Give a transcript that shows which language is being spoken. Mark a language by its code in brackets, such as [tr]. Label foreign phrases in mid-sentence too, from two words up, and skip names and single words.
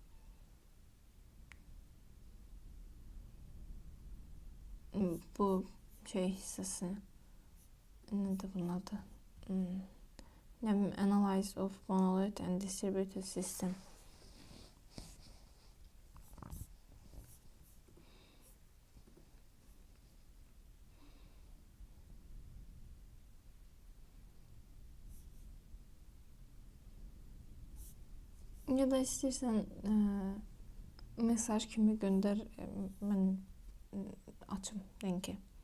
[az] Bu şey hissəsi. Nədir bunun adı? Ne bileyim, [en] Analyze of Monolith and Distributed System. [az] Ya da istəyirsən mesaj kimi göndər, mən açım linki.